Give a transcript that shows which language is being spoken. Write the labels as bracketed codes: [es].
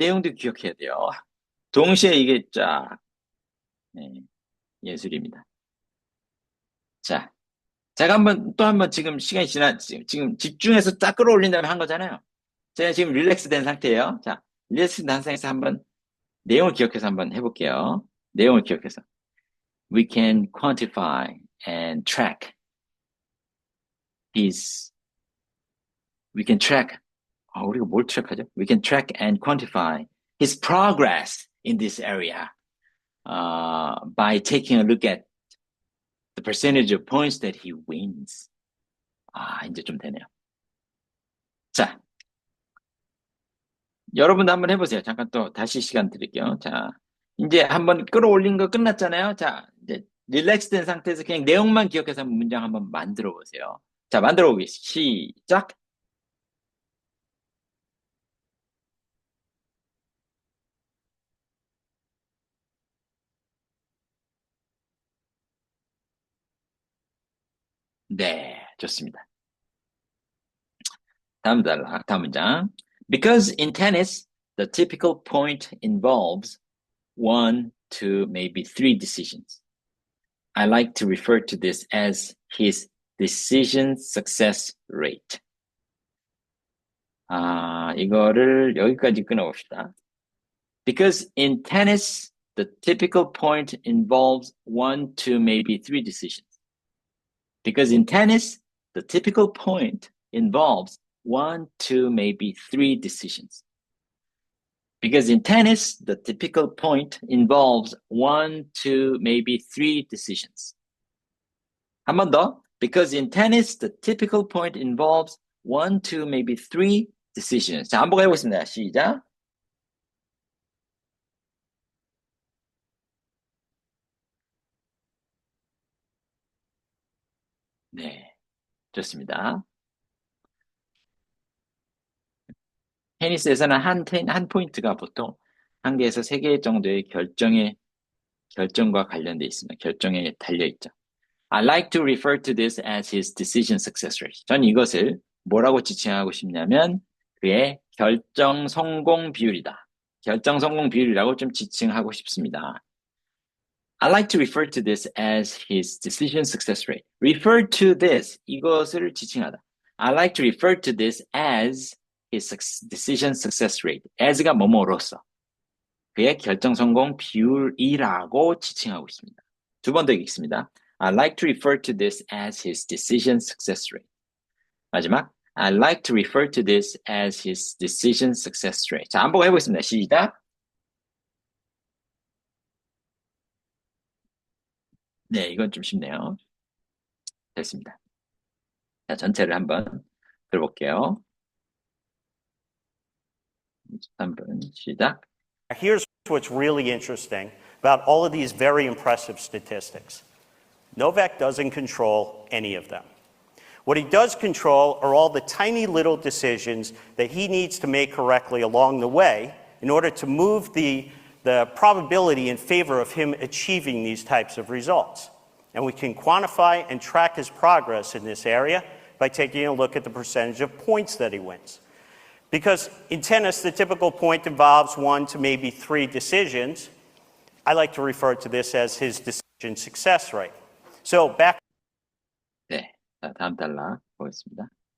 [ko] 내용도 기억해야 돼요. 동시에 이게 쫙, 네, 예술입니다. 자, 제가 또 한번 지금 시간이 지금 집중해서 딱 끌어올린 다음에 한 거잖아요. 제가 지금 릴렉스 된 상태예요. 자, 릴렉스 된 상태에서 한번 내용을 기억해서 한번 해볼게요. 내용을 기억해서. [en] We can quantify and track we can track, [ko] 우리가 뭘 트랙하죠? [en] We can track and quantify his progress in this area by taking a look at the percentage of points that he wins. [ko] 이제 좀 되네요. 자, 여러분도 한번 해보세요. 잠깐 또 다시 시간 드릴게요. 자, 이제 한번 끌어올린 거 끝났잖아요. 자, 이제 릴렉스 된 상태에서 그냥 내용만 기억해서 문장 한번 만들어 보세요. 자, 만들어 보겠습니다. 시작. 네, 좋습니다. 다음 문장. [en] Because in tennis, the typical point involves 1, 2, maybe 3 decisions. I like to refer to this as his decision success rate. [ko] 이거를 여기까지 끊어봅시다. [en] Because in tennis, the typical point involves 1, 2, maybe 3 decisions. Because in tennis, the typical point involves 1, 2, maybe 3 decisions. Because in tennis, the typical point involves 1, 2, maybe 3 decisions. [ko] 한 번 더. [en] Because in tennis, the typical point involves one, two, maybe three decisions. [ko] 자, 한번 해보겠습니다. 시작. 네, 좋습니다. 테니스에서는 한 포인트가 보통 한 개에서 세 개 정도의 결정과 관련돼 있습니다. 결정에 달려 있죠. [en] I like to refer to this as his decision success rate. [ko] 전 이것을 뭐라고 지칭하고 싶냐면 그의 결정 성공 비율이다. 결정 성공 비율이라고 좀 지칭하고 싶습니다. [en] I like to refer to this as his decision success rate. Refer to this, [ko] 이것을 지칭하다. [en] I like to refer to this as his decision success rate. [ko] as가 뭐뭐로서 그의 결정 성공 비율이라고 지칭하고 있습니다. 두 번 더 읽겠습니다. [en] I like to refer to this as his decision success rate. 마지막, I like to refer to this as his decision success rate. [ko] 자, 한번 해보겠습니다. 시작. 네, 이건 좀 쉽네요. 됐습니다. 자, 전체를 한번 들어볼게요. 23분 시작. [en] Here's what's really interesting about all of these very impressive statistics. Novak doesn't control any of them. What he does control are all the tiny little decisions that he needs to make correctly along the way in order to move the probability in favor of him achieving these types of results. And we can quantify and track his progress in this area by taking a look at the percentage of points that he wins. Because in tennis, the typical point involves one to maybe three decisions. I like to refer to this as his decision success rate. So back. [ko] 네, 자, 다음 단락 보겠습니다.